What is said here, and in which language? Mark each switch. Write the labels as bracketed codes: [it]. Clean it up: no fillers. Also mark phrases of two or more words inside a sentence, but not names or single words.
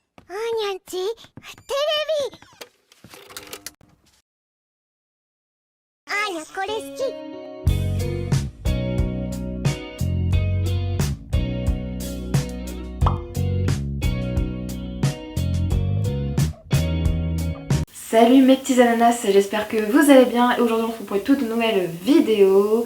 [ja] ーにゃんちテレビあーにゃこれ好き。 [fr] Salut mes petits ananas, j'espère que vous allez bien et aujourd'hui on se retrouve pour une toute nouvelle vidéo.